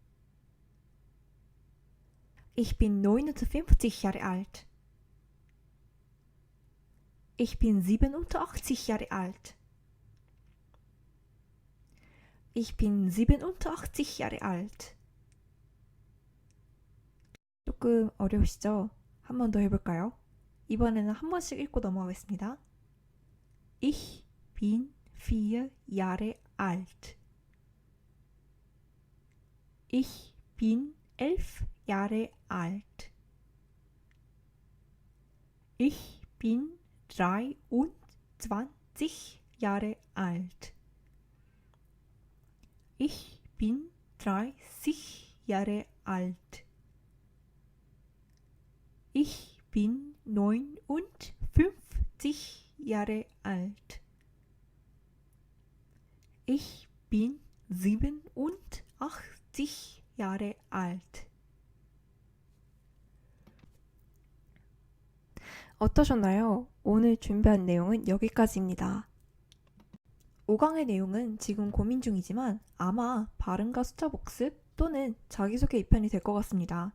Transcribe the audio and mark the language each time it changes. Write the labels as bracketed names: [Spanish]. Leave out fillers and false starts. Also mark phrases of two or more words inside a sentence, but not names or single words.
[German] Ich bin 59 Jahre alt. Ich bin 87 Jahre alt. Ich bin 87 Jahre alt. [Korean] 조금 어려우시죠? 한 번 더 해볼까요? 이번에는 한 번씩 읽고 넘어가겠습니다. [German] Ich bin 4 Jahre alt. Ich bin 11 Jahre alt. Ich bin 23 Jahre alt. Ich bin 30 Jahre alt. Ich bin 59 Jahre alt. Ich bin 87 Jahre alt. [Korean] 어떠셨나요? 오늘 준비한 내용은 여기까지입니다. 5강의 내용은 지금 고민 중이지만 아마 발음과 숫자 복습 또는 자기소개 2편이 될 것 같습니다.